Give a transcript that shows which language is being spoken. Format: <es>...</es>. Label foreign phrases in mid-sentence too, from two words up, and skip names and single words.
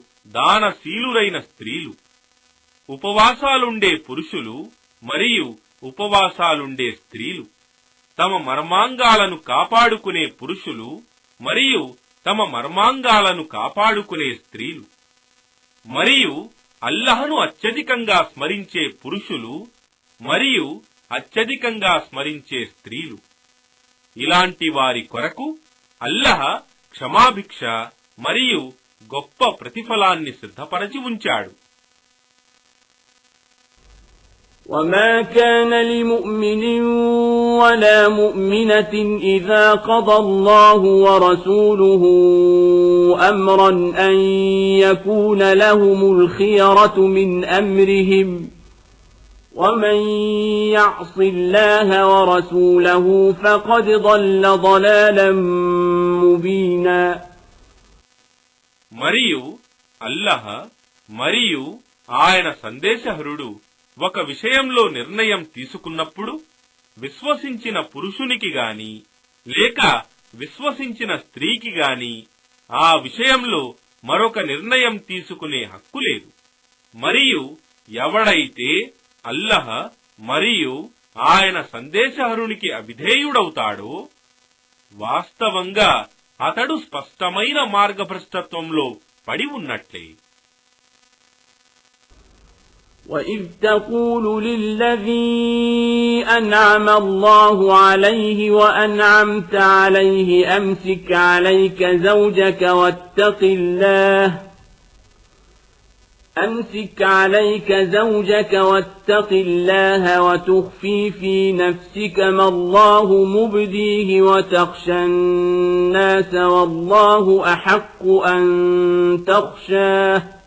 <te>దానశీలురైన స్త్రీలు, ఉపవాసాలుండే పురుషులు మరియు ఉపవాసాలుండే స్త్రీలు, తమ మర్మాంగాలను కాపాడుకునే పురుషులు మరియు తమ మర్మాంగాలను కాపాడుకునే స్త్రీలు, మరియు అల్లహను అత్యధికంగా స్మరించే పురుషులు మరియు అత్యధికంగా స్మరించే స్త్రీలు. ఇలాంటి వారి కొరకు అల్లహ క్షమాభిక్ష మరియు గొప్ప ప్రతిఫలాన్ని సిద్ధపరచి ఉంచాడు.</te> <ar>وما كان لمؤمن ولا مؤمنة إذا قضى الله ورسوله أمرا أن يكون لهم الخيرة من أمرهم ومن يعص الله ورسوله فقد ضل ضلالا مبينا.</ar> <te>మరియు అల్లహ మరియు ఆయన సందేశహరుడు ఒక విషయంలో నిర్ణయం తీసుకున్నప్పుడు విశ్వసించిన పురుషునికి గాని లేక విశ్వసించిన స్త్రీకి గాని ఆ విషయంలో మరొక నిర్ణయం తీసుకునే హక్కు లేదు. మరియు ఎవడైతే అల్లహ మరియు ఆయన సందేశహరునికి అవిధేయుడవుతాడో వాస్తవంగా అతడు స్పష్టమైన మార్గభ్రష్టత్వంలో పడి ఉన్నట్లే.</te> <ar>وَإِذْ تَقُولُ لِلَّذِي أَنْعَمَ اللَّهُ عَلَيْهِ وَأَنْعَمْتَ عَلَيْهِ أَمْسِكْ عَلَيْكَ زَوْجَكَ وَاتَّقِ اللَّهَ وَتُخْفِي فِي نَفْسِكَ مَا اللَّهُ مُبْدِيهِ وَتَخْشَى النَّاسَ وَاللَّهُ أَحَقُّ أَن تَخْشَاهُ</ar>